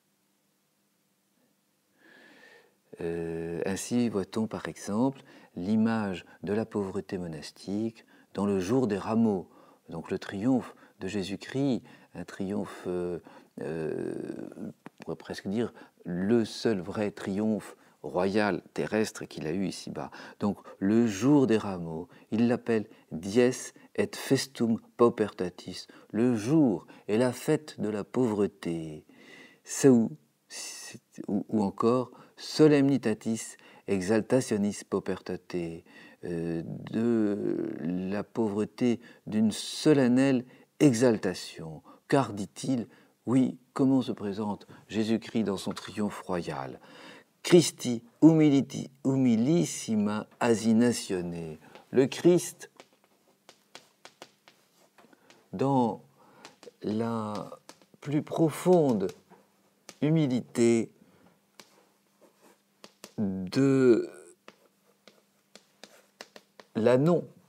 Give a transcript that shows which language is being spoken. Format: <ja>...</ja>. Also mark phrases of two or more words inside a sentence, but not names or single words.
<fr>Ainsi voit-on par exemple l'image de la pauvreté monastique dans le jour des rameaux, donc le triomphe de Jésus-Christ, un triomphe, on pourrait presque dire, le seul vrai triomphe royal terrestre qu'il a eu ici-bas. Donc le jour des rameaux, il l'appelle</fr> <la>dies et festum paupertatis,</la> <fr>le jour et la fête de la pauvreté, ou encore</fr> <la>solemnitatis exaltationis paupertate,</la> <fr>de la pauvreté d'une solennelle exaltation. Car, dit-il, oui, comment se présente Jésus-Christ dans son triomphe royal?</fr> <la>Christi humilissima asinatione.</la> <fr>Le Christ, dans la plus profonde humilité de l'ânon.</fr>